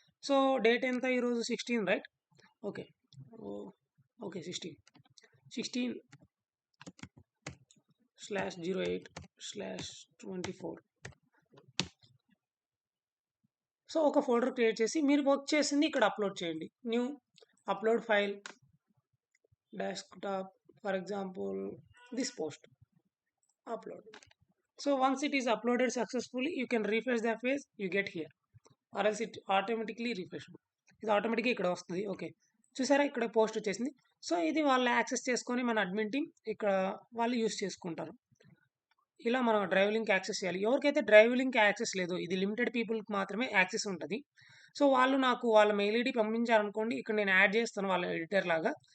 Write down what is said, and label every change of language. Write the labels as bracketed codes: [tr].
[te] So date ఎంత ఈరోజు 16 right. Okay okay 16/08/24. So ఒక ఫోల్డర్ క్రియేట్ చేసి మీరు వర్క్ చేసింది ఇక్కడ అప్లోడ్ చేయండి. [en] New upload file desktop, for example this post, upload. So once it is uploaded successfully, you can refresh the page, you get here, or else it automatically refresh. [te] ఇది ఆటోమేటిక్గా ఇక్కడ వస్తుంది. Okay, చూసారా ఇక్కడ post వచ్చేసింది. So ఇది వాళ్ళు access చేసుకొని మన అడ్మిన్ టీమ్ ఇక్కడ వాళ్ళు యూస్ చేసుకుంటారు. ఇలా మనం డ్రైవ్ లింక్ యాక్సెస్ చేయాలి. ఎవరికైతే డ్రైవ్ లింక్ యాక్సెస్ లేదో, ఇది లిమిటెడ్ పీపుల్కి మాత్రమే యాక్సెస్ ఉంటుంది. సో వాళ్ళు నాకు వాళ్ళ మెయిల్ ఐడి పంపించారనుకోండి, ఇక్కడ నేను యాడ్ చేస్తాను వాళ్ళ ఎడిటర్ లాగా.